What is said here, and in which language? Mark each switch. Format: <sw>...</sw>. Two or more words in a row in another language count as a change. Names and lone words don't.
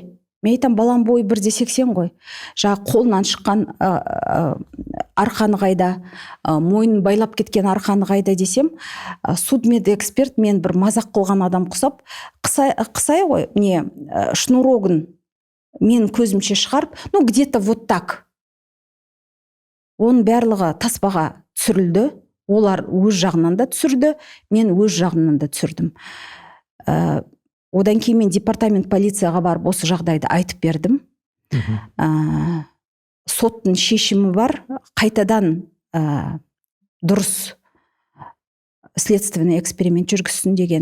<kk>Мен айтам, балам бойы 1,80 ғой. Жаңа қолынан шыққан арқаны қайда, мойнын байлап кеткен арқаны қайда десем, судмедэксперт мен бір мазақ қылған адам құсап, қысай ғой, шнурогын мен көзімше шығарып,</kk> <ru>где-то вот так.</ru> <kk>Оның барлығы таспаға түсірілді. Олар өз жағынан да түсірді, мен өз жағынан да түсірдім. Одан кейін мен департамент полицияға барып осы жағдайды айтып бердім. Соттың шешімі бар, қайтадан дұрыс</kk> <ru>следственный эксперимент</ru> <kk>жүргізсін деген.</kk>